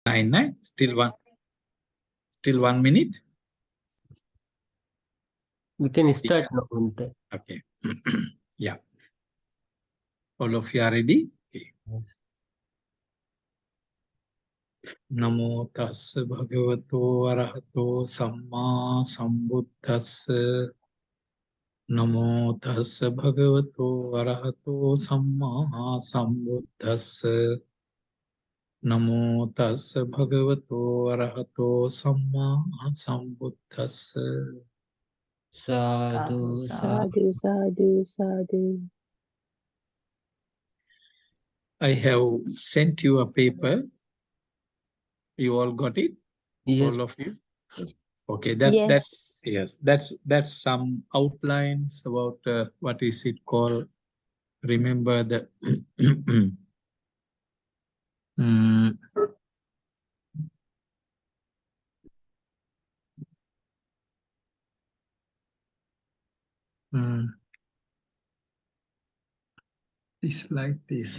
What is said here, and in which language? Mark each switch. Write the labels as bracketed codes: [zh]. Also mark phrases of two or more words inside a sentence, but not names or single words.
[en] 9, still 1 minute. We can start now. Okay. Yeah. All of you are ready? Okay. Yes. [pi] Namo tassa bhagavato arahato samma sambuddhassa. Namo tassa bhagavato arahato samma sambuddhassa. Namo tassa bhagavato arahato samma sambuddhassa. Sadhu, Sadhu, sadhu, sadhu. [en] I have sent you a paper. You all got it? Yes. All of you? Yes. Okay, that's some outlines about what is it called. Remember the it's like this.